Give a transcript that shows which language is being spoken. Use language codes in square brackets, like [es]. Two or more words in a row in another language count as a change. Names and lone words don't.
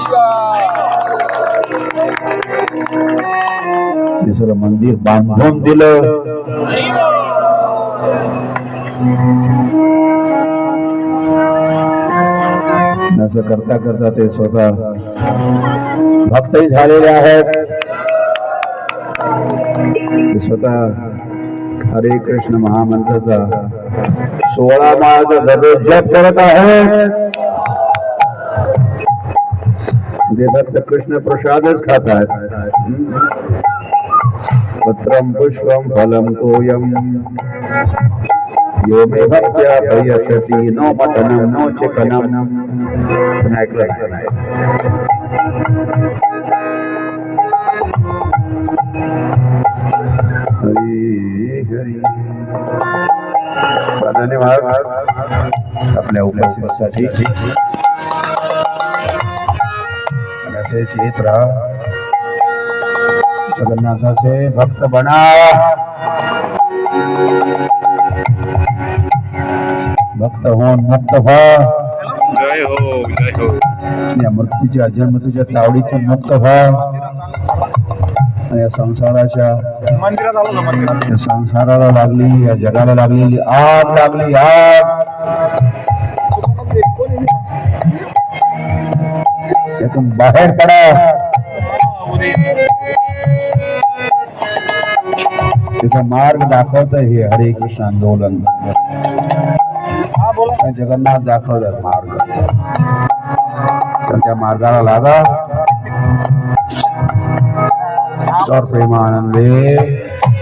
[mr] दुसरं मंदिर बांधून दिलं. असं करता करता ते स्वतः भक्तही झालेले आहेत. ते स्वतः हरे कृष्ण महामंत्राचा 16 माळाचा दररोज जप करत आहेत. ते फक्त कृष्ण प्रसादच खात आहेत. [sa] पत्रम पुष्पम फलम तोयम यो मे भक्त्या भयशती नो मटनम नो चिकनम. [mr] ऐकलं नाही. हरी हरी. धन्यवाद आपल्या उपस्थितीसाठी. असेच येत राहा. जगन्नाथाचे भक्त बना. भक्त होऊन मुक्त व्हा. जय हो जय हो. या मृत्यूच्या जन्मतेच्या तावडीतून मुक्त व्हा. या संसाराच्या मंदिरात आलो ना मंदिरात. या संसाराला लागली, या जगाला लागलेली आग लागली. आग यातून बाहेर पडा. त्याचा मार्ग दाखवत हे हरे कृष्ण आंदोलन. जगन्नाथ दाखवतात मार्ग. तर त्या मार्गाला लागा. [hi] और प्रेमानंदे